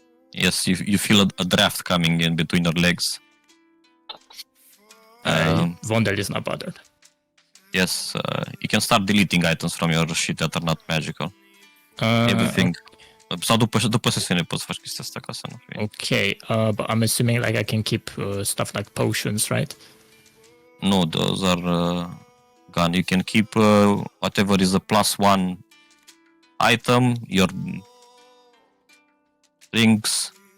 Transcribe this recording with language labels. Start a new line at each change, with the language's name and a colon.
English: Yes, you feel a draft coming in between your legs. Vondel is not bothered. Yes, you can start deleting items from your sheet that are not magical. Everything.
Romanian: Sau după sesiune poți să faci chestia asta ca să nu fie.
English: Okay, but I'm assuming like I can keep stuff like potions, right? No, those are gone. You can keep whatever is a +1 item, your rings.